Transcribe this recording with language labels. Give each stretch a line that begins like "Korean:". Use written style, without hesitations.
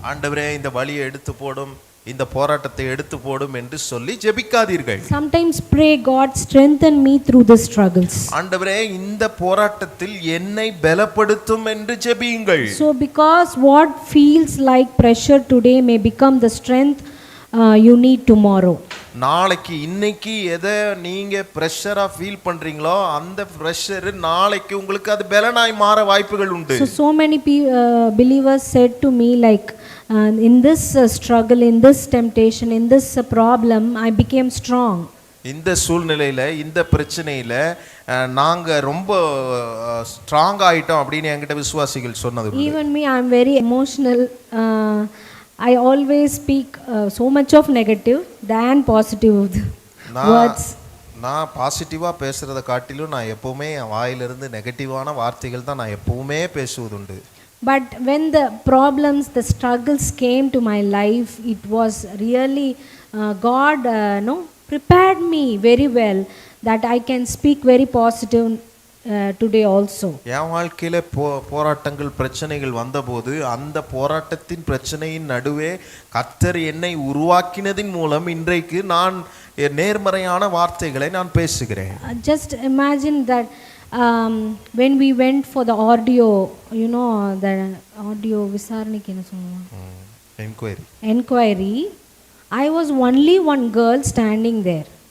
Tamil: ஆண்டவரே இந்த வலியை எடுத்து போடும், இந்த போராட்டத்தை எடுத்து போடும் என்று சொல்லி ஜெபிக்காதீர்கள்.
English: Sometimes pray, God strengthen me through the struggles.
Tamil: ஆண்டவரே இந்த போராட்டத்தில் என்னை பலப்படுத்தும் என்று ஜெபியுங்கள்.
English: So because what feels like pressure today may become the strength you need tomorrow.
Tamil: நாளைக்கு இன்னைக்கு எதை நீங்க ப்ரெஷரா ஃபீல் பண்றீங்களோ அந்த ப்ரெஷர் நாளைக்கு உங்களுக்கு அது பலனாய் மாற வாய்ப்புகள் உண்டு.
English: So many believers said to me like, in this struggle, in this temptation, in this problem, I became strong.
Tamil: இந்த சூழ்நிலையில இந்த பிரச்சனையில நாங்க ரொம்ப ஸ்ட்ராங் ஆயிட்டோம் அப்படின்னு என்கிட்ட விசுவாசிகள் சொன்னது.
English: Even me, I am very emotional. I always speak so much of negative than positive words.
Tamil: நான் பாசிட்டிவா பேசுறத காட்டிலும் நான் எப்பவுமே என் வாயிலிருந்து நெகட்டிவான வார்த்தைகள் தான் நான் எப்பவுமே பேசுவதுண்டு.
English: But when the problems, the struggles came to my life, it was really God prepared me very well that I can speak very positive today also.
Tamil: என் வாழ்க்கையில போராட்டங்கள் பிரச்சனைகள் வந்தபோது அந்த போராட்டத்தின் பிரச்சனையின் நடுவே கர்த்தர் என்னை உருவாக்கினதின் மூலம் இன்றைக்கு நான் நேர்மறையான வார்த்தைகளை நான் பேசுகிறேன்.
English: Just imagine that when we went for the audio, the audio
Tamil: விசாரணைக்கு என்ன சொல்லுவாங்க,
English: enquiry, I was only one girl standing there.